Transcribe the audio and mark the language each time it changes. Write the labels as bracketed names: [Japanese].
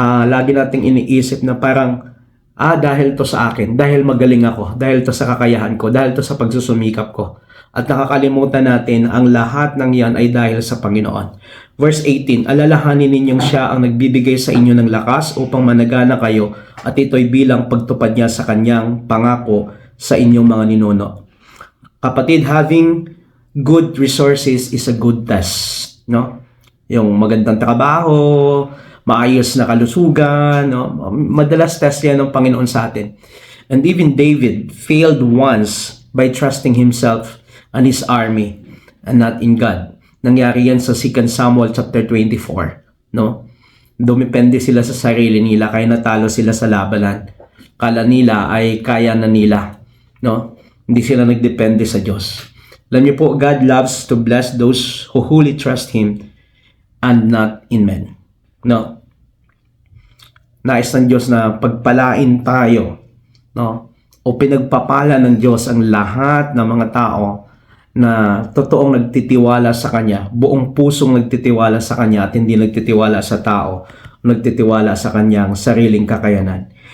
[Filipino] Lagi nating iniisip na parang, dahil to sa akin, dahil magaling ako, dahil to sa kakayahan ko, dahil to sa pagsusumikap ko. At nakakalimutan natin ang lahat ng yan ay dahil sa Panginoon. Verse 18, alalahanin ninyong siya ang nagbibigay sa inyo ng lakas upang managana kayo at ito'y bilang pagtupad niya sa kanyang pangako sa inyong mga ninuno. [English] Kapatid, having good resources is a good test, no? [Filipino] Yung magandang trabaho, maayos na kalusugan, no? Madalas test yan ng Panginoon sa atin. [English] And even David failed once by trusting himself and his army and not in God. [Filipino] Nangyari yan sa 2 Samuel chapter 24, no? Dumepende sila sa sarili nila kaya natalo sila sa labanan. Kala nila ay kaya na nila, no? Hindi sila nagdepende sa Diyos. [English] Alam niyo po, God loves to bless those who wholly trust Him and not in men, no? [Filipino] Nais ng Diyos na pagpalain tayo, no? O pinagpapala ng Diyos ang lahat ng mga tao na totoong nagtitiwala sa Kanya, buong pusong nagtitiwala sa Kanya at hindi nagtitiwala sa tao, nagtitiwala sa Kanyang sariling kakayanan.